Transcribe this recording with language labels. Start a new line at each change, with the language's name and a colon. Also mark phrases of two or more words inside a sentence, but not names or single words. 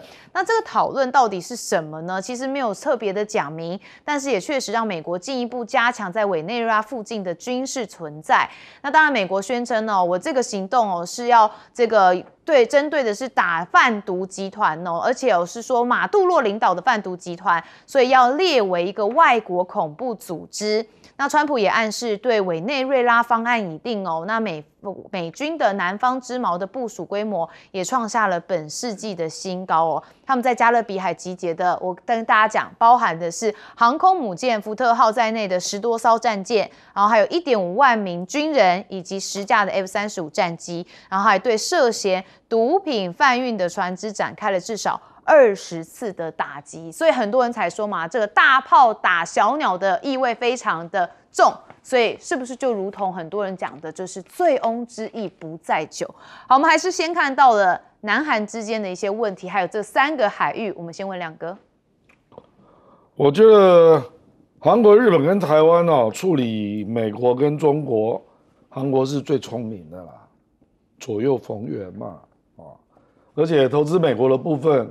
Chinese: 那這個討論到底是什麼呢？其實沒有特別的講明，但是也確實讓美國進一步加強在委內瑞拉附近的軍事存在。那當然，美國宣稱哦，我這個行動哦是要這個針對的是打販毒集團哦，而且是說馬杜洛領導的販毒集團，所以要列為一個外國恐怖組織。那川普也暗示對委內瑞拉方案已定哦。那美軍的南方之矛的部署規模也創下了本世紀的新高哦。他們在加勒比海集結的，我跟大家講，包含的是航空母艦福特號在內的10多艘戰艦，然後還有1.5萬名軍人以及10架的 F-35戰機，然後還對涉嫌毒品販運的船隻展開了至少20次的打擊，所以很多人才說嘛，這個大炮打小鳥的意味非常的重，所以是不是就如同很多人講的，就是醉翁之意不在酒。好，我們還是先看到了南韓之間的一些問題，還有這3個海域，我們先問亮哥。我覺得韓國、日本跟台灣哦，處理美國跟中國，韓國是最聰明的啦，左右逢源嘛，而且投資美國的部分。